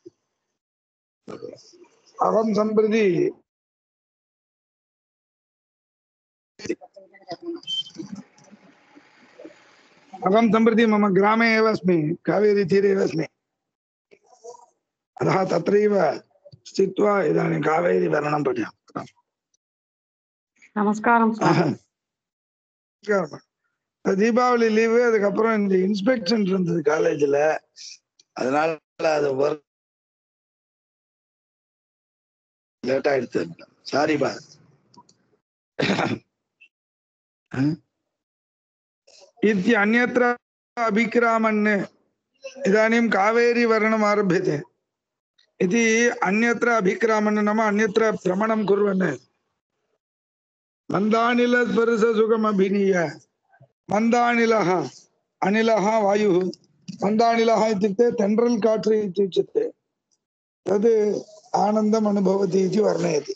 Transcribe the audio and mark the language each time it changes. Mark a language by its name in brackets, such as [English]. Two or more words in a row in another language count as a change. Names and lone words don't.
[Sanskrit] अहं सम्प्रति मम ग्रामे एव अस्मि, कावेरी तीरे एव अस्मि। अतः तत्रैव स्थित्वा इदानीं कावेरी वर्णनं पठामि। [Tamil] நமஸ்காரம் சுவாமி. தீபாவளி லீவு, அதுக்கப்புறம் இந்த இன்ஸ்பெக்ஷன் இருந்தது காலேஜ்ல, அதனால அது [English] work late [Tamil] ஆயிடுச்சு. சாரி பா. [Sanskrit] इति अन्यत्र अभिक्रामन् इदानीं कावेरी वर्णनम् आरभ्यते इति अन्यत्र अभिक्रामन् नाम अन्यत्र भ्रमणं कुर्वन् मन्दानिलस्पर्शसुखमभिनीय मन्दानिलः अनिलः वायुः मन्दानिलः इत्युक्ते [Tamil] தென்றல் காற்று [Sanskrit] इत्युच्यते तद् आनन्दम् अनुभवति इति वर्णयति।